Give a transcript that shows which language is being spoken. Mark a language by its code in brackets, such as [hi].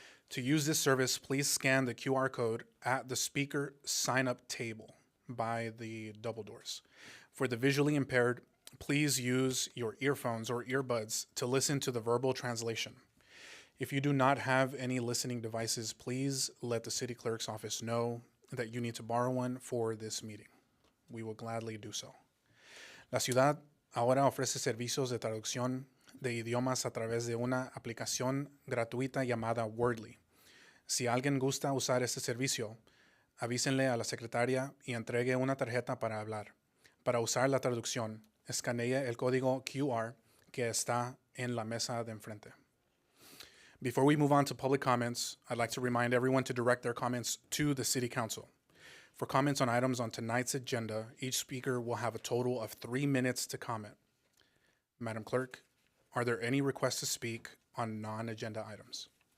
[en] To use this service, please scan the QR code at the speaker sign-up table by the double doors. For the visually impaired, please use your earphones or earbuds to listen to the verbal translation. If you do not have any listening devices, please let the city clerk's office know that you need to borrow one for this meeting. We will gladly do so. [es] La ciudad ahora ofrece servicios de traducción de idiomas a través de una aplicación gratuita llamada Wordly. Si alguien gusta usar este servicio, avísenle a la secretaria y entregue una tarjeta para hablar. Para usar la traducción, escanee el código QR que está en la mesa de enfrente. [en] Before we move on to public comments, I'd like to remind everyone to direct their comments to the City Council. For comments on items on tonight's agenda, each speaker will have a total of 3 minutes to comment. Madam Clerk, are there any requests to speak on non-agenda items?